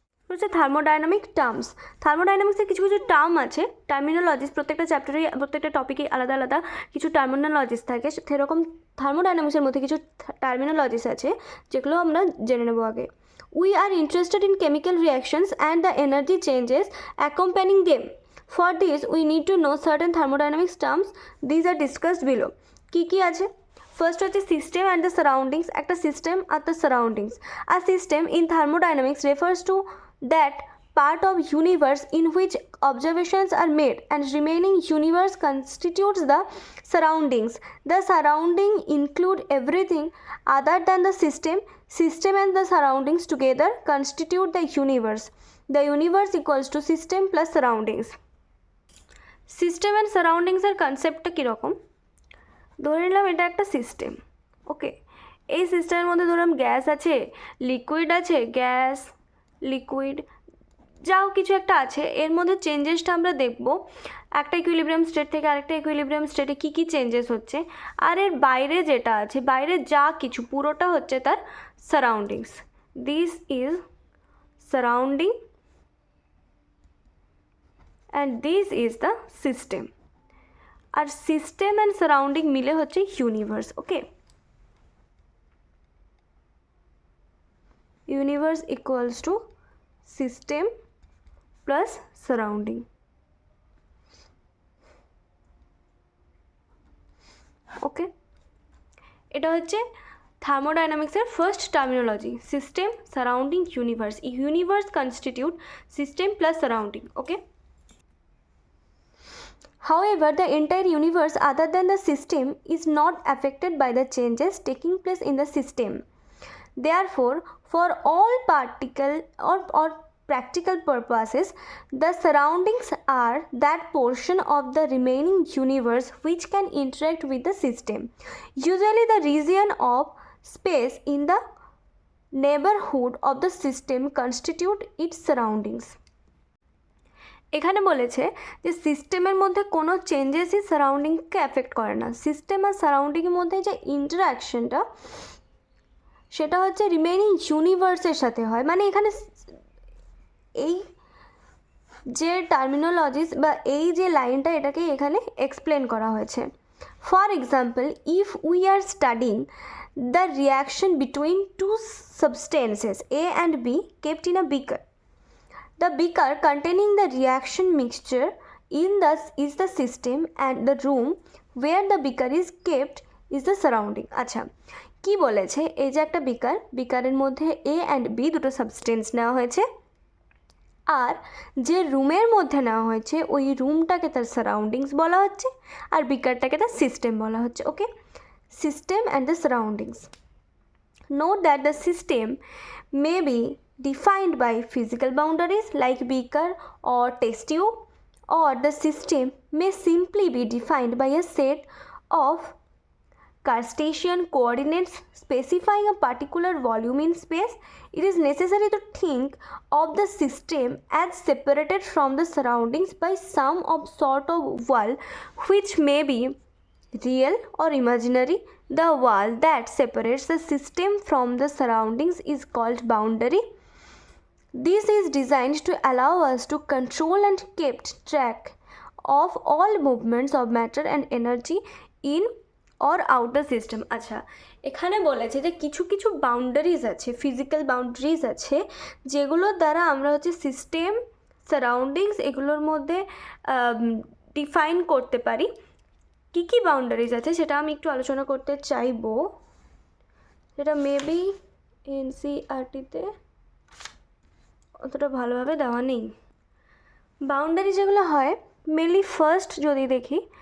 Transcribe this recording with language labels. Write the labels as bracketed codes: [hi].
[bn] হচ্ছে thermodynamic terms. থার্মোডাইনামিক্সের কিছু কিছু টার্ম আছে, টার্মিনোলজিস, প্রত্যেকটা চ্যাপ্টারেই প্রত্যেকটা টপিকে আলাদা আলাদা কিছু টার্মিনোলজিস থাকে, সেরকম থার্মোডাইনামিক্সের মধ্যে কিছু টার্মিনোলজিস আছে যেগুলো আমরা জেনে নেব আগে। [en] We are interested in chemical reactions and the energy changes accompanying them. For this we need to know certain thermodynamics terms, these are discussed below. [bn] কী কী আছে? ফার্স্ট হচ্ছে [en] system and the surroundings, [bn] একটা system are the surroundings. আর [en] System in thermodynamics refers to that part of universe in which observations are made and remaining universe constitutes the surroundings. The surrounding include everything other than the system. System and the surroundings together constitute the universe. The universe equals to system plus surroundings. [bn] System and surroundings এর কনসেপ্টটা কীরকম? ধরে নিলাম এটা একটা system, ওকে। এই সিস্টেমের মধ্যে ধরলাম গ্যাস আছে, লিকুইড আছে, গ্যাস লিকুইড যাও কিছু একটা আছে, এর মধ্যে চেঞ্জেসটা আমরা দেখব একটা ইকুইলিব্রিয়াম স্টেট থেকে আরেকটা ইকুইলিব্রিয়াম স্টেটে কী কী চেঞ্জেস হচ্ছে। আর এর বাইরে যেটা আছে, বাইরে যা কিছু পুরোটা হচ্ছে তার surroundings. [en] This is surrounding and this is the system. [bn] আর system and surrounding মিলে হচ্ছে universe, okay. [en] Universe equals to system plus surrounding, okay. [bn] এটা হচ্ছে থার্মোডাইনামিক্সের first terminology, system surrounding universe. [en] Universe constitute system plus surrounding, okay. However, the entire universe other than the system is not affected by the changes taking place in the system. Therefore, for all particle or practical purposes, the surroundings are that portion of the remaining universe which can interact with the system. Usually the region of space in the neighborhood of the system constitute its surroundings. [bn] এখানে বলেছে যে সিস্টেমের মধ্যে কোনো চেঞ্জেসই সারাউন্ডিংকে affect করে না। System আর সারাউন্ডিংয়ের মধ্যে যে ইন্টারাকশনটা সেটা হচ্ছে রিমেইনিং ইউনিভার্সের সাথে হয়। মানে এখানে এই যে টার্মিনোলজিস বা এই যে লাইনটা, এটাকে এখানে এক্সপ্লেন করা হয়েছে। [en] For example, if we are studying the reaction between two substances A and B kept in a beaker, the beaker containing the reaction mixture is the system and the room where the beaker is kept is the surrounding. [bn] আচ্ছা, কি বলেছে? এই যে একটা বিকারের মধ্যে এ and B দুটো substance নেওয়া হয়েছে, আর যে রুমের মধ্যে নেওয়া হয়েছে ওই রুমটাকে তার সারাউন্ডিংস বলা হচ্ছে, আর বিকারটাকে তার সিস্টেম বলা হচ্ছে, ওকে। [en] System and the surroundings. Note that the system may be defined by physical boundaries like beaker or test tube, or the system may simply be defined by a set of Cartesian coordinates specifying a particular volume in space. It is necessary to think of the system as separated from the surroundings by some sort of wall, which may be real or imaginary. The wall that separates the system from the surroundings is called boundary. This is designed to allow us to control and keep track of all movements of matter and energy in or out the system. [bn] আচ্ছা, এখানে বলেছে যে কিছু কিছু boundaries আছে, physical boundaries আছে, যেগুলোর দ্বারা আমরা হচ্ছে সিস্টেম, সারাউন্ডিংস এগুলোর মধ্যে ডিফাইন করতে পারি। কী কী বাউন্ডারিজ আছে সেটা আমি একটু আলোচনা করতে চাইবো, সেটা মেবি এনসিইআরটিতে অতটা ভালোভাবে দেওয়া নেই। বাউন্ডারি যেগুলো হয় মেনলি, ফার্স্ট যদি দেখি